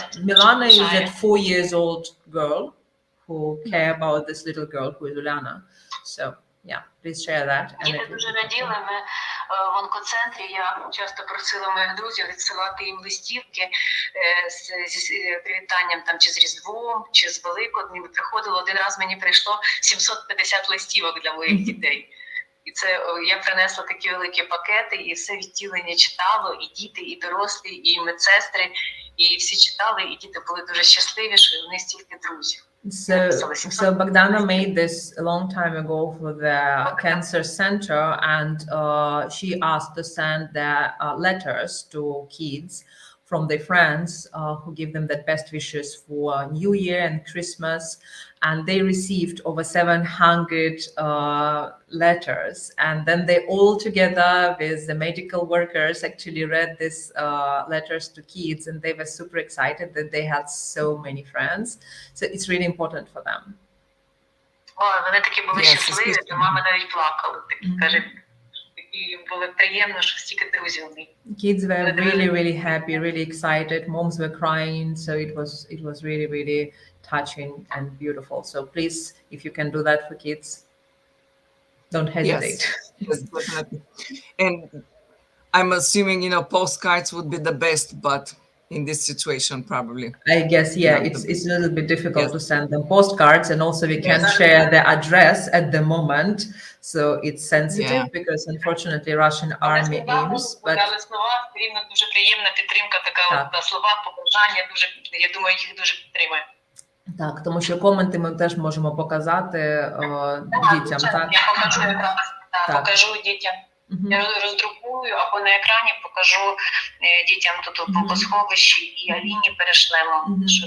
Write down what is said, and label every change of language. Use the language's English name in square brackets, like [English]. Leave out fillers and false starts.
[English] Milana is that 4 years old girl who care about this little girl who is Uliana. So yeah, please share that. [Ukrainian] Діти дуже раділи. Ми в онкоцентрі, я часто просила моїх друзів відсилати їм листівки з привітанням там, чи з Різдвом, чи з Великоднем. Приходило, один раз мені прийшло 750 листівок для моїх дітей. І це я принесла такі великі пакети, і все відділення читало, і діти, і дорослі, і медсестри, і всі читали, і діти були дуже щасливі, що вони стільки друзів. [English] So Bogdana made this a long time ago for the cancer center, and she asked to send the letters to kids from their friends who give them the best wishes for New Year and Christmas. And they received over 700 letters. And then they all together with the medical workers actually read these letters to kids, and they were super excited that they had so many friends. So it's really important for them. [Ukrainian] Вони такі були щасливі, то мама навіть плакала. Каже, і було приємно, що стільки друзів. [English] Kids were really happy, really excited. Moms were crying, so it was really touching and beautiful. So please, if you can do that for kids, don't hesitate. Yes, definitely. And I'm assuming, postcards would be the best, but in this situation, probably. I guess, it's a little bit difficult to send them postcards, and also we can't share the address at the moment. So it's sensitive because unfortunately Russian army aims. But [Ukrainian] дуже приємна підтримка, така слова, побажання, дуже, я думаю, їх дуже підтримує. Так, тому що коменти ми теж можемо показати дітям. Так, я покажу якраз, покажу дітям. Я роздрукую, або на екрані покажу дітям тут у бомбосховищі, і Аліні перешлемо.